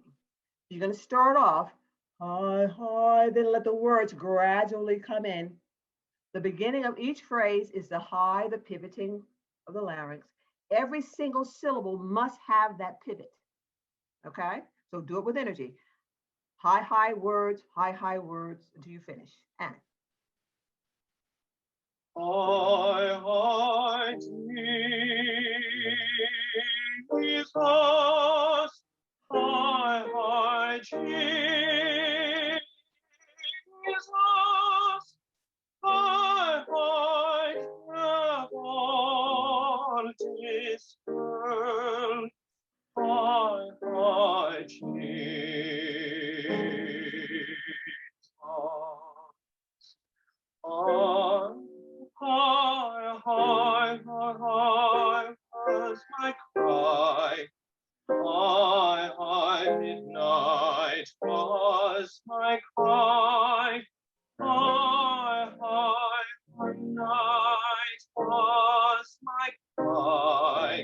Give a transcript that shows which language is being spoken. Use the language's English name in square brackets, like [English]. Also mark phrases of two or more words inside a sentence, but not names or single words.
[English] You're going to start off hi, hi, then let the words gradually come in. The beginning of each phrase is the high, the pivoting of the larynx. Every single syllable must have that pivot. Okay? So do it with energy. High, high words until you finish. And Hi, hi, Jesus. Hi, hi, Jesus. Hi, hi, Adventist girl. Hi, hi, Jesus. Hi, hi, hi, hi, was my cry. Hi, hi, midnight was my cry. Hi, hi, midnight was my cry.